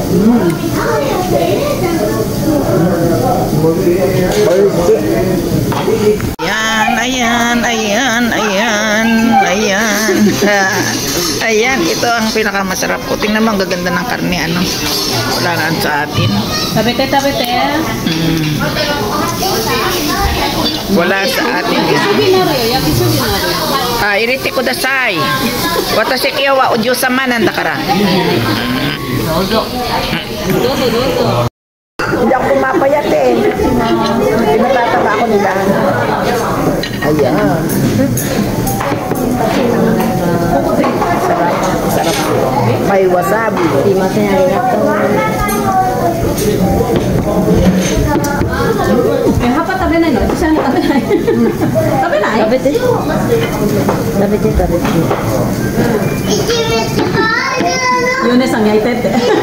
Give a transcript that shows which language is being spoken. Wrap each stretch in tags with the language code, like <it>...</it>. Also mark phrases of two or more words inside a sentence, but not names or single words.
<tl>Ayan. Ayan, ito ang pinakamasarap ko. Tingnan mo, ang gaganda ng karne, ano. Wala na sa atin.</tl> <ja>食べて</ja> <tl>Wala sa atin.</tl> <ja>焼きすぎなるよ焼きすぎなる Ah, irite kudasai. Watashi kiyo wa ujo-sama nanda kara.</ja> <tl>Hindi ako pumapayat eh. Pinatataba ako nila. Ayan. Sarap. Sarap. May wasabi.</tl> <ja>すみません、ありがとう. 葉っぱ食べないの？私は食べない。食べない？食べて。食べて食べて。ヨネさん焼いてって。</ja>